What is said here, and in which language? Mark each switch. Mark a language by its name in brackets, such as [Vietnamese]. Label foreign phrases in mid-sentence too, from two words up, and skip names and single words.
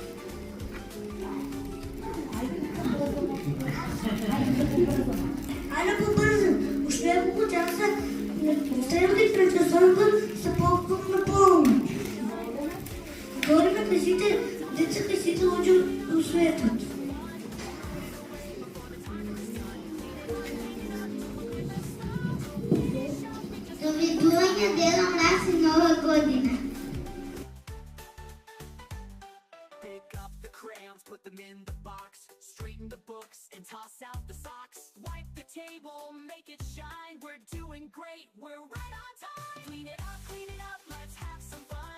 [Macedonian] Ајде побрзам, уште неколку часа стрелки пред часовникот се поклопат на полночи. Гориме кај сите деца, кај сите луѓе у светот. Довидување Дедо Мраз и нова година. [English] Pick up the crayons, put them in the box. Straighten the books and toss out the socks. Wipe the table, make it shine. We're doing great, we're right on time. Clean it up, let's have some fun.